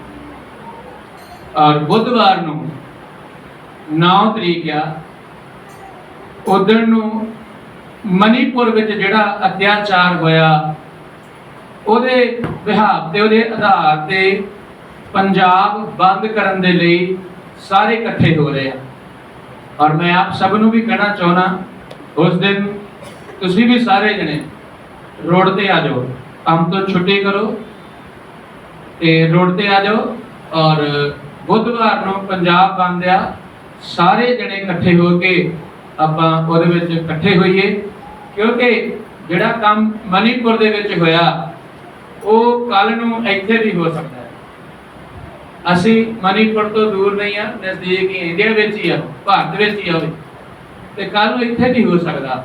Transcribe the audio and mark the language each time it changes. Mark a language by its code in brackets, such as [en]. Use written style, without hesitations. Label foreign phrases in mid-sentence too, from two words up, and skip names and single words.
[pa] ਔਰ ਬੁੱਧਵਾਰ ਨੂੰ 9 ਤਰੀਕ ਆ ਉਦਣ ਨੂੰ ਮਨੀਪੁਰ ਵਿੱਚ ਜਿਹੜਾ ਅਤਿਆਚਾਰ ਹੋਇਆ ਉਹਦੇ ਵਿਹਾਰ ਤੇ ਉਹਦੇ ਆਧਾਰ ਤੇ ਪੰਜਾਬ ਬੰਦ ਕਰਨ ਦੇ ਲਈ ਸਾਰੇ ਇਕੱਠੇ ਹੋ ਰਹੇ ਆ ਔਰ ਮੈਂ ਆਪ ਸਭ ਨੂੰ ਵੀ ਕਹਿਣਾ ਚਾਹੁੰਦਾ ਉਸ ਦਿਨ ਤੁਸੀਂ ਵੀ ਸਾਰੇ ਜਣੇ ਰੋਡ ਤੇ ਆ ਜਾਓ, ਕਾਮ ਤੋ ਛੁੱਟੀ ਕਰੋ ਤੇ ਰੋਡ ਤੇ ਆ ਜਾਓ ਔਰ ਬੁੱਧਵਾਰ ਨੂੰ ਪੰਜਾਬ ਬੰਦ ਆ ਸਾਰੇ ਜਣੇ ਇਕੱਠੇ ਹੋ ਕੇ ਆਪਾਂ ਉਹਦੇ ਵਿੱਚ ਇਕੱਠੇ ਹੋਈਏ ਕਿਉਂਕਿ ਜਿਹੜਾ ਕੰਮ ਮਨੀਪੁਰ ਦੇ ਵਿੱਚ ਹੋਇਆ ਉਹ ਕੱਲ ਨੂੰ ਇੱਥੇ ਵੀ ਹੋ ਸਕਦਾ ਹੈ। ਅਸੀਂ ਮਨੀਪੁਰ ਤੋਂ ਦੂਰ ਨਹੀਂ ਆ, ਨਜ਼ਦੀਕ ਹੀ ਇੰਡੀਆ ਵਿੱਚ ਹੀ ਆ, ਭਾਰਤ ਵਿੱਚ ਹੀ ਆ ਤੇ ਕੱਲ ਨੂੰ ਇੱਥੇ ਵੀ ਹੋ ਸਕਦਾ।